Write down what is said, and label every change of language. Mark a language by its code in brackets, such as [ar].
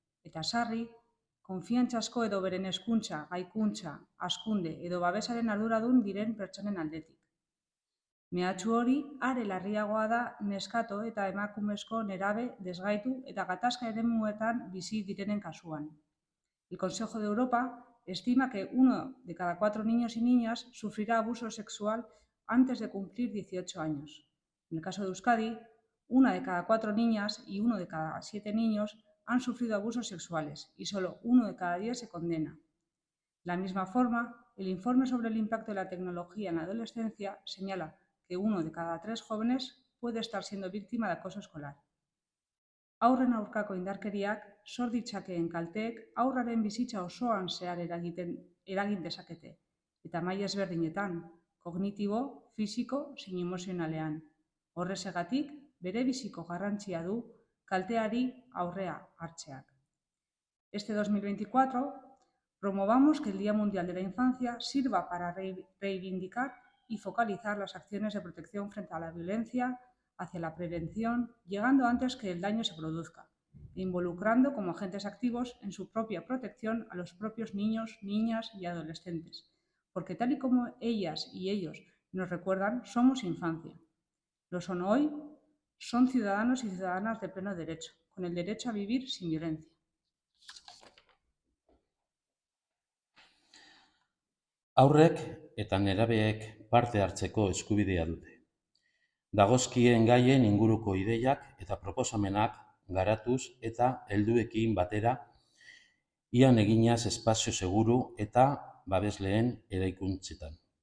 [eu] Eta sarri, konfiantzazko edo beren hezkuntza, gaikuntza, hazkunde edo babesaren arduradun diren pertsonen aldetik. Mehatxu hori, are larriagoa da neskato eta emakumezko nerabe desgaitu eta gatazka eremuetan bizi direnen kasuan. [es] El Consejo de Europa estima que 1 de cada 4 niños y niñas sufrirá abuso sexual antes de cumplir 18 años. En el caso de Euskadi, 1 de cada 4 niñas y 1 de cada 7 niños han sufrido abusos sexuales y solo 1 de cada 10 se condena. De la misma forma, el informe sobre el impacto de la tecnología en la adolescencia señala que 1 de cada 3 jóvenes puede estar siendo víctima de acoso escolar. [eu] Haurren aurkako indarkeriak sor ditzakeen kalteek haurraren bizitza osoan zehar eragin dezakete, eta maila ezberdinetan, kognitibo, fisiko zein emozionalean. Horrexegatik, bere biziko garrantzia du kalteari aurrea hartzeak. [es] Este 2024 promovamos que el Día Mundial de la Infancia sirva para reivindicar y focalizar las acciones de protección frente a la violencia, hacia la prevención, llegando antes que el daño se produzca, e involucrando como agentes activos en su propia protección a los propios niños, niñas y adolescentes, porque tal y como ellas y ellos nos recuerdan, somos infancia. Lo son hoy, son ciudadanos y ciudadanas de pleno derecho, con el derecho a vivir sin violencia. [eu] Haurrek eta nerabeek parte hartzeko eskubidea dute. Dagozkien gaien inguruko ideiak eta proposamenak garatuz eta helduekin batera ian eginaz espazio seguru eta babesleen eraikuntzetan.